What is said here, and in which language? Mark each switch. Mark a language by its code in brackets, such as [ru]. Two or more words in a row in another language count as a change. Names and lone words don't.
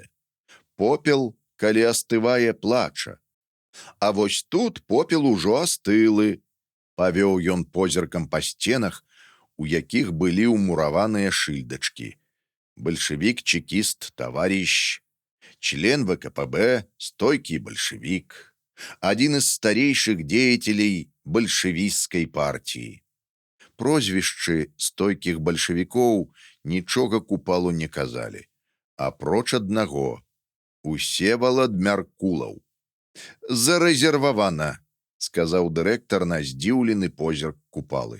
[be] Попел, калі астывае, плача. А вось тут попел ужо астылы. Павёў ён позіркам па сценах, у якіх былі ўмураваныя шыльдачкі. [ru] Бальшавік-чекіст таварищ, член ВКПБ, стойкий большевик, один из старейших деятелей большевистской партии. [be] Прозвішчы стойкіх бальшавікоў нічога купалу не казалі, апроч аднаго — Усевалад Мяркулаў. «Зарэзервавана», — сказаў дырэктар на здзіўлены позірк купалы.